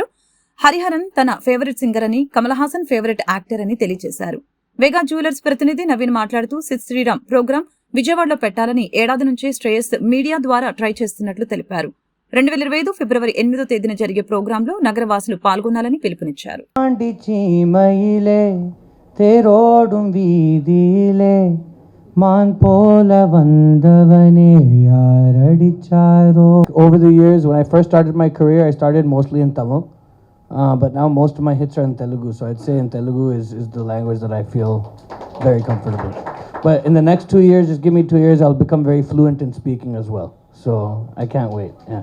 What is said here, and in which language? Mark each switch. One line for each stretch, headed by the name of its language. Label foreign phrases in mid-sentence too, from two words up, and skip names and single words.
Telugu: హరిహరన్ తన
English: favorite singer
Telugu: అని, కమల్ హాసన్
English: favorite actor
Telugu: అని తెలియజేశారు. వేగా జ్యువెలర్స్ ప్రతినిధి నవీన్ మాట్లాడుతూ సిద్ శ్రీరామ్ ప్రోగ్రాం విజయవాడలో పెట్టాలని ఏడాది నుంచే శ్రేయస్ మీడియా ద్వారా ట్రై చేస్తున్నట్లు తెలిపారు. 2025 ఫిబ్రవరి 8వ తేదీన జరిగే ప్రోగ్రాంలో నగరవాసులు పాల్గొనాలని పిలుపునిచ్చారు.
Tamil: தேரோடும் வீதியிலே மான் போல வந்தவனே யாரடிச்சாரோ.
English: Over the years, when I first started my career, I started mostly in Tamil, but now most of my hits are in Telugu. So I'd say in Telugu is the language that I feel very comfortable. But in the next 2 years, just give me 2 years, I'll become very fluent in speaking as well. So I can't wait. Yeah.